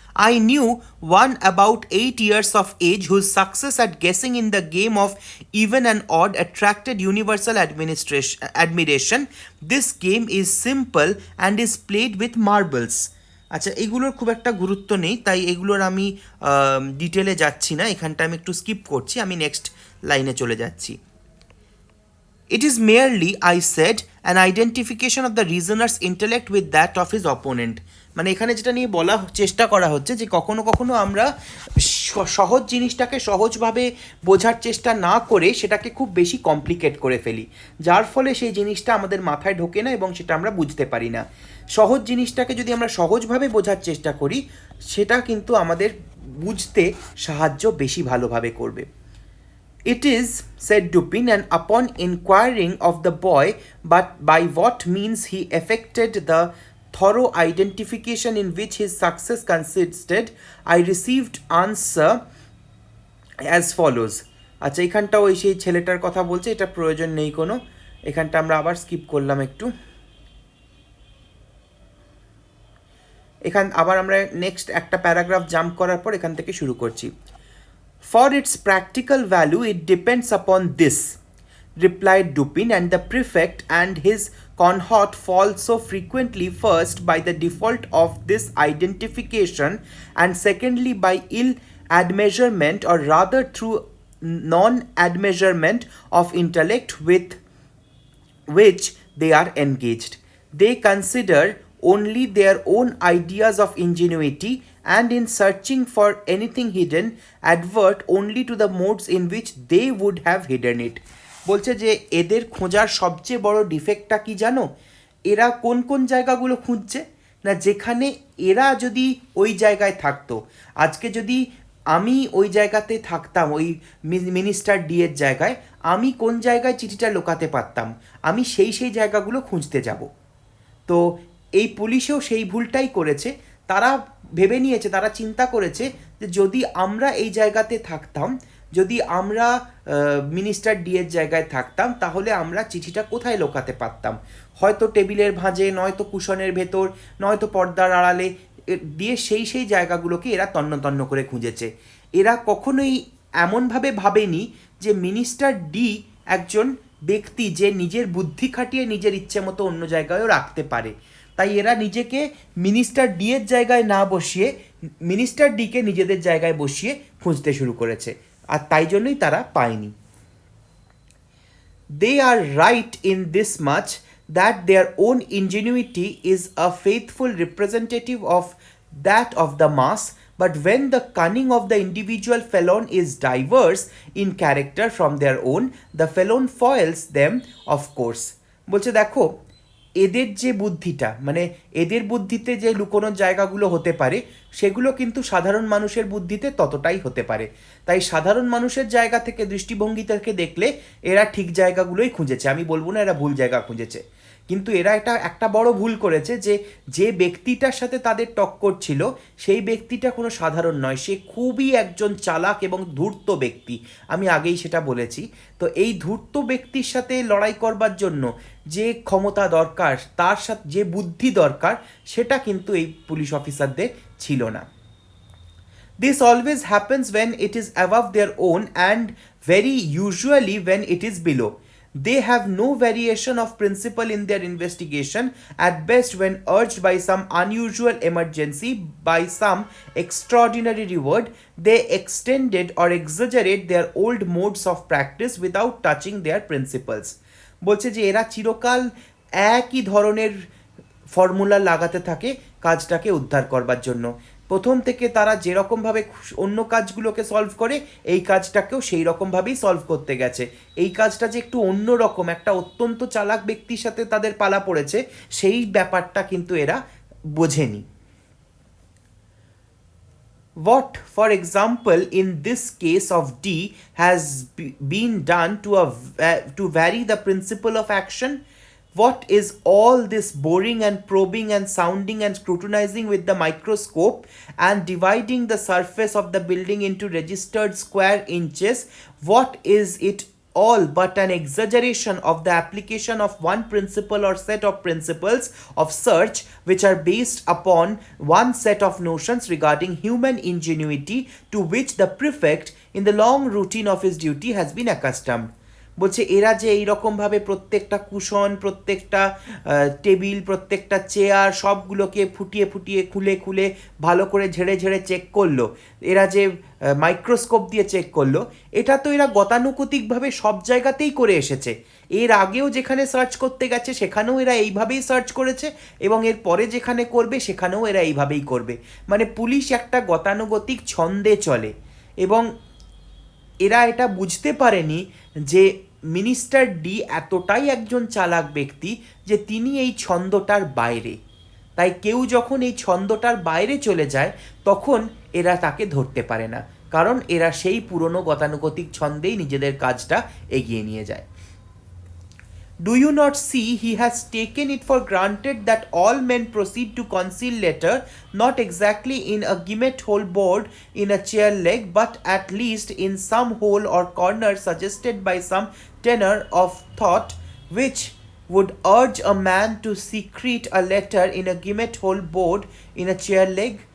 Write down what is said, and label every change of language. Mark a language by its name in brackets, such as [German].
[English] I knew one about 8 years of age whose success at guessing in the game of even and odd attracted universal admiration. This game is simple and is played with marbles. [Bangla] আচ্ছা, এগুলোর খুব একটা গুরুত্ব নেই, তাই এগুলোর আমি ডিটেলে যাচ্ছি না, এখানটা আমি একটু স্কিপ করছি, আমি নেক্সট লাইনে চলে যাচ্ছি। [English] It is merely, I said, an identification of the reasoner's intellect with that of his opponent. [Bangla] মানে এখানে যেটা নিয়ে বলা চেষ্টা করা হচ্ছে যে কখনো কখনো আমরা সহজ জিনিসটাকে সহজভাবে বোঝার চেষ্টা না করে সেটাকে খুব বেশি কমপ্লিকেট করে ফেলি, যার ফলে সেই জিনিসটা আমাদের মাথায় ঢোকে না এবং সেটা আমরা বুঝতে পারি না। সহজ জিনিসটাকে যদি আমরা সহজভাবে বোঝার চেষ্টা করি সেটা কিন্তু আমাদের বুঝতে সাহায্য বেশি ভালোভাবে করবে। [English] It is, said Dupin, and upon inquiring of the boy but by what means he effected the thorough identification in which his success consisted, I received answer as follows. [Bangla] আচ্ছা, এখানটা ওই সেই ছেলেটার কথা বলছে, এটা প্রয়োজন নেই কোনো, এখানটা আমরা আবার স্কিপ করলাম একটু। এখান আবার আমরা নেক্সট একটা প্যারাগ্রাফ জাম্প করার পর এখান থেকে শুরু করছি। [English] For its practical value, it depends upon this, replied Dupin, and the prefect and his conhort fall so frequently, first by the default of this identification, and secondly by ill admeasurement, or rather through non-admeasurement of intellect with which they are engaged. They consider only their own ideas of ingenuity, and in searching for anything hidden, advert only to the modes in which they would have hidden it. [Bangla] বলছে যে এদের খোঁজার সবচেয়ে বড় ডিফেক্টটা কি জানো? এরা কোন কোন জায়গাগুলো খুঁজছে না, যেখানে এরা যদি ওই জায়গায় থাকতো, আজকে যদি আমি ওই জায়গাতে থাকতাম, ওই মিনিস্টার ডি এর জায়গায়, আমি কোন জায়গায় চিঠিটা লুকাতে পারতাম, আমি সেই সেই জায়গাগুলো খুঁজতে যাব। তো এই পুলিশেও সেই ভুলটাই করেছে, তারা ভেবে নিয়েছে, তারা চিন্তা করেছে যে যদি আমরা এই জায়গাতে থাকতাম, যদি আমরা মিনিস্টার ডি এর জায়গায় থাকতাম, তাহলে আমরা চিঠিটা কোথায় লুকাতে পারতাম, হয়তো টেবিলের ভাঁজে, নয়তো কুশনের ভেতর, নয়তো পর্দার আড়ালে দিয়ে সেই সেই জায়গাগুলোকে এরা তন্ন তন্ন করে খুঁজেছে। এরা কখনোই এমনভাবে ভাবেনি যে মিনিস্টার ডি একজন ব্যক্তি যে নিজের বুদ্ধি খাটিয়ে নিজের ইচ্ছে মতো অন্য জায়গায়ও রাখতে পারে, তাই এরা নিজেকে মিনিস্টার ডি এর জায়গায় না বসিয়ে মিনিস্টার ডিকে নিজেদের জায়গায় বসিয়ে খুঁজতে শুরু করেছে, আর তাই জন্যই তারা পায়নি। [English] They are right in this much that their own ingenuity is a faithful representative of that of the mass, but when the cunning of the individual felon is diverse in character from their own, the felon foils them, of course. [Bangla] বলছে দেখো, এদের যে বুদ্ধিটা, মানে এদের বুদ্ধিতে যে লুকোনোর জায়গাগুলো হতে পারে সেগুলো কিন্তু সাধারণ মানুষের বুদ্ধিতে ততটাই হতে পারে, তাই সাধারণ মানুষের জায়গা থেকে, দৃষ্টিভঙ্গি থেকে দেখলে এরা ঠিক জায়গাগুলোই খুঁজেছে, আমি বলবো না এরা ভুল জায়গা খুঁজেছে, কিন্তু এরা একটা বড় ভুল করেছে যে যে ব্যক্তিটার সাথে তাদের টক্কর ছিল সেই ব্যক্তিটা কোনো সাধারণ নয়, সে খুবই একজন চালাক এবং ধূর্ত ব্যক্তি, আমি আগেই সেটা বলেছি। তো এই ধূর্ত ব্যক্তির সাথে লড়াই করবার জন্য যে ক্ষমতা দরকার, তার সাথে যে বুদ্ধি দরকার, সেটা কিন্তু এই পুলিশ অফিসারদের ছিল না। [English] This always happens when it is above their own, and very usually when it is below. They have no variation of principle in their investigation. At best, when urged by some unusual emergency, by some extraordinary reward, they extended or exaggerate their old modes of practice without touching their principles. [Bangla] বলছে যে এরা চিরকাল একই ধরনের formula লাগাতে থাকে কাজটাকে উদ্ধার করবার জন্য। প্রথম থেকে তারা যেরকমভাবে অন্য কাজগুলোকে সলভ করে এই কাজটাকেও সেই রকমভাবেই সলভ করতে গেছে। এই কাজটা যে একটু অন্য রকম, একটা অত্যন্ত চালাক ব্যক্তির সাথে তাদের পালা পড়েছে, সেই ব্যাপারটা কিন্তু এরা বোঝেনি। [English] What, for example, in this case of D, has been done to vary the principle of action? What is all this boring and probing and sounding and scrutinizing with the microscope and dividing the surface of the building into registered square inches? What is it all but an exaggeration of the application of one principle or set of principles of search which are based upon one set of notions regarding human ingenuity to which the prefect in the long routine of his duty has been accustomed? [Bangla] বলছে এরা যে এইরকমভাবে প্রত্যেকটা cushion, প্রত্যেকটা table, প্রত্যেকটা chair সবগুলোকে ফুটিয়ে ফুটিয়ে খুলে খুলে ভালো করে ঝেড়ে ঝেড়ে চেক করলো, এরা যে মাইক্রোস্কোপ দিয়ে চেক করলো, এটা তো এরা গতানুগতিকভাবে সব জায়গাতেই করে এসেছে। এর আগেও যেখানে সার্চ করতে গেছে সেখানেও এরা এইভাবেই সার্চ করেছে, এবং এর পরে যেখানে করবে সেখানেও এরা এইভাবেই করবে। মানে পুলিশ একটা গতানুগতিক ছন্দে চলে, এবং এরা এটা বুঝতে পারেনি যে মিনিস্টার ডি এতটাই একজন চালাক ব্যক্তি যে তিনি এই ছন্দটার বাইরে। তাই কেউ যখন এই ছন্দটার বাইরে চলে যায় তখন এরা তাকে ধরতে পারে না, কারণ এরা সেই পুরনো গতানুগতিক ছন্দেই নিজেদের কাজটা এগিয়ে নিয়ে যায়। [English] Do you not see he has taken it for granted that all men proceed to conceal letter, not exactly in a gimmet hole bored in a chair leg, but at least in some hole or corner suggested by some tenor of thought, which would urge a man to secrete a letter in a gimmet hole bored in a chair leg?